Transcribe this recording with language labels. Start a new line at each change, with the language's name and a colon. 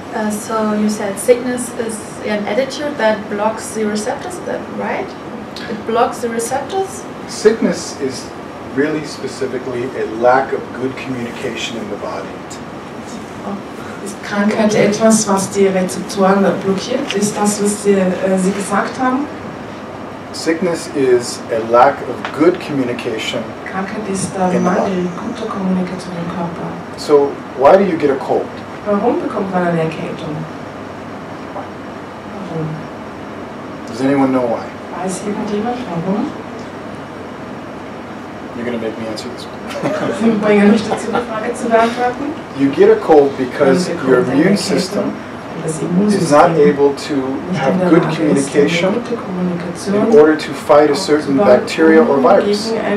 English: So you said sickness is an attitude that blocks the receptors, is that right? It blocks the receptors? Sickness is really specifically a lack of good communication in the body.
German: Ist Krankheit etwas, was die Rezeptoren blockiert? Ist das, was Sie gesagt haben?
English: Sickness is a lack of good communication.
German: Krankheit ist der Mangel guter Kommunikation im Körper.
English: So why do you get a cold?
German: Warum bekommt man eine Erkältung? Warum?
English: Does anyone know why?
German: Weiß irgendjemand warum?
English: You're going to make me answer this one.
German: Sie bringen mich dazu, die Frage zu beantworten.
English: You get a cold because your immune system is not able to have good communication in order to fight a certain bacteria or virus.